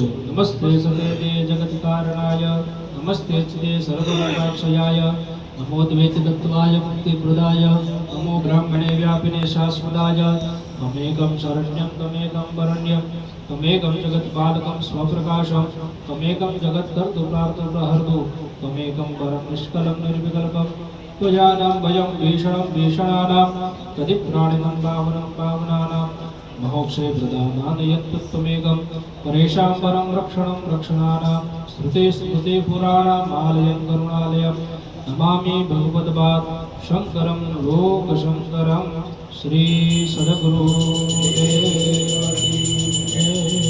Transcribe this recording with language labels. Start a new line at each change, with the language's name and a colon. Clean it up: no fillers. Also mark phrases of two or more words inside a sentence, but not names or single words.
Sanskrit: नमस्ते सदेवे जगत कारणाय, नमस्ते चिते सर्वलोकाक्षयाय, नमो द्वैत तत्वाय मुक्ति प्रदाय, नमो ब्राह्मणे व्यापिने शाश्वताय, तमेकं शरण्यं तमेकं वरण्यं, तमेकं जगत्पालकं स्वप्रकाशं, तमेकं जगत्कर्तु प्रार्थप्रहर्तु, तमेकं परम निष्कलं निर्विकल्पं, त्वजानां भयं भीषणं भीषणानां तदिप्राणिनं पावनं पावनानां महोक्षे प्रदानान् यत्त्वमेकं परेषां परं रक्षणं रक्षणानां श्रुते स्मृते पुराणामालयं करुणालयं नमामि भगवद्पाद शङ्करं लोकशङ्करं
Hindi: श्री सद्गुरुदेव की जय.